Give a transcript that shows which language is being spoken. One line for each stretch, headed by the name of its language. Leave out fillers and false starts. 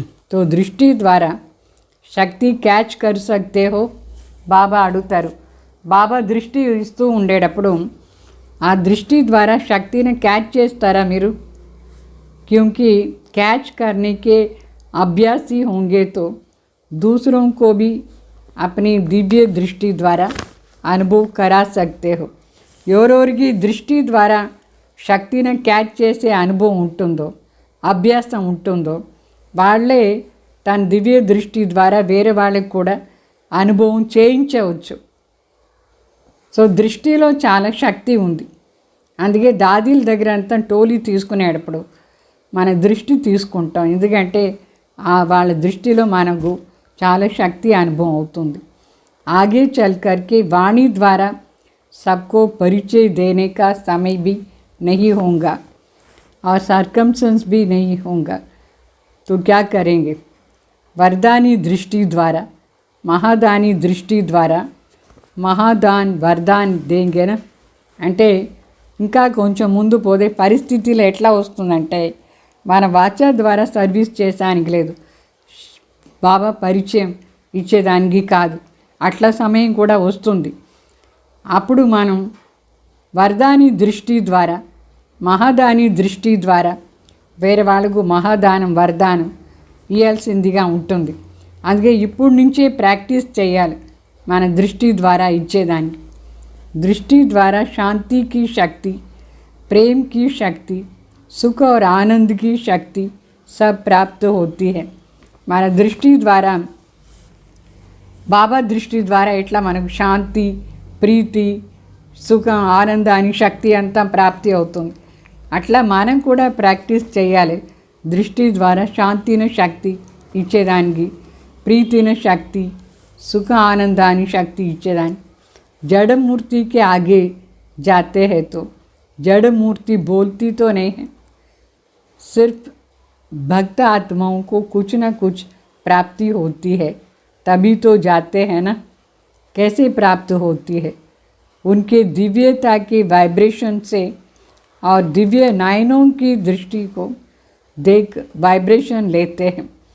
Hindi: तो दृष्टि द्वारा शक्ति कैच कर सकते हो
Telugu: బాబా అడుగుతారు. బాబా దృష్టి ఇస్తూ ఉండేటప్పుడు ఆ దృష్టి ద్వారా శక్తిని క్యాచ్ చేస్తారా మీరు?
Hindi: क्योंकि कैच करने के अभ्यासी होंगे तो दूसरों को भी अपनी दिव्य दृष्टि द्वारा अनुभव करा सकते हो.
Telugu: ఎవరెవరికి దృష్టి ద్వారా శక్తిని క్యాచ్ చేసే అనుభవం ఉంటుందో, అభ్యాసం ఉంటుందో వాళ్ళే తన దివ్య దృష్టి ద్వారా వేరే వాళ్ళకి కూడా అనుభవం చేయించవచ్చు. సో దృష్టిలో చాలా శక్తి ఉంది. అందుకే దాదీల దగ్గర అంతా టోలీ తీసుకునేటప్పుడు మన దృష్టి తీసుకుంటాం, ఎందుకంటే వాళ్ళ దృష్టిలో మనకు చాలా శక్తి అనుభవం అవుతుంది.
Hindi: आगे चल कर के वाणी द्वारा सबको परिचय देने का समय भी नहीं होगा और सर्कमस्टेंस भी नहीं होगा. तो क्या करेंगे? वरदानी दृष्टि द्वारा, महादानी दृष्टि द्वारा
Telugu: మహాదాన్ వరదాన్ దేంగేనా అంటే ఇంకా కొంచెం ముందు పోతే పరిస్థితిలో ఎట్లా వస్తుందంటే మన వాచ ద్వారా సర్వీస్ చేసానికి లేదు, బాబా పరిచయం ఇచ్చేదానికి కాదు, అట్లా సమయం కూడా వస్తుంది. అప్పుడు మనం వరదాని దృష్టి ద్వారా, మహాదాని దృష్టి ద్వారా వేరే వాళ్ళకు మహాదానం వరదానం ఇవ్వాల్సిందిగా ఉంటుంది. అందుకే ఇప్పుడు నుంచే ప్రాక్టీస్ చేయాలి మన దృష్టి ద్వారా ఇచ్చేదానికి.
Hindi: दृष्टि द्वारा शांति की शक्ति, प्रेम की शक्ति, सुख और आनंद की शक्ति सब प्राप्त होती है.
Telugu: మన దృష్టి ద్వారా, బాబా దృష్టి ద్వారా ఎట్లా మనకు శాంతి, ప్రీతి, సుఖం, ఆనందాన్ని శక్తి అంతా ప్రాప్తి అవుతుంది. అట్లా మనం కూడా ప్రాక్టీస్ చేయాలి. దృష్టి ద్వారా శాంతిని శక్తి ఇచ్చేదానికి, ప్రీతిని శక్తి, సుఖ ఆనందాన్ని శక్తి ఇచ్చేదానికి.
Hindi: जड़ मूर्ति के आगे जाते हैं तो जड़ मूर्ति बोलती तो नहीं है, सिर्फ भक्त आत्माओं को कुछ न कुछ प्राप्ति होती है, तभी तो जाते हैं ना. कैसे प्राप्त होती है? उनके दिव्यता के वाइब्रेशन से और दिव्य नयनों की दृष्टि को देख वाइब्रेशन लेते हैं.